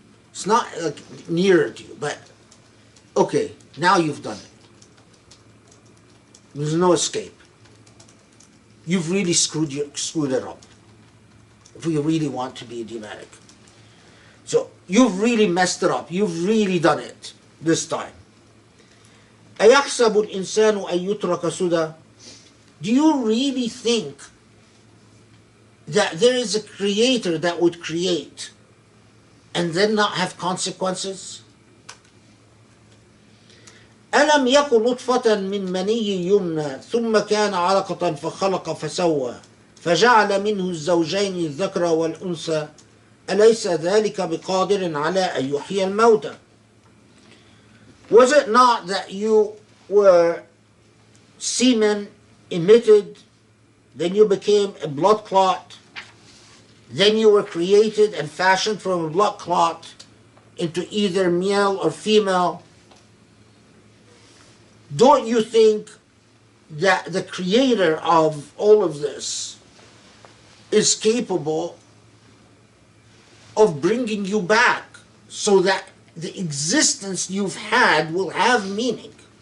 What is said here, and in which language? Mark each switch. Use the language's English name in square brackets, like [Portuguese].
[English] It's not like nearer to you, but okay, now you've done it. There's no escape. You've really screwed it up. If we really want to be idiomatic. So you've really messed it up. You've really done it this time. [Arabic] أَيَحْسَبُ الْإِنسَانُ أَن يُتْرَكَ سُدًى. [English] Do you really think that there is a creator that would create and then not have consequences? [Arabic] ألم يكن نطفة من مني يمنى ثم كان علقة فخلق فسوى فجعل منه الزوجين الذكر والأنثى أليس ذلك بقادر على أن يحيي الموتى. [English] Was it not that you were semen emitted, then you became a blood clot, then you were created and fashioned from a blood clot into either male or female. Don't you think that the creator of all of this is capable of bringing you back so that the existence you've had will have meaning?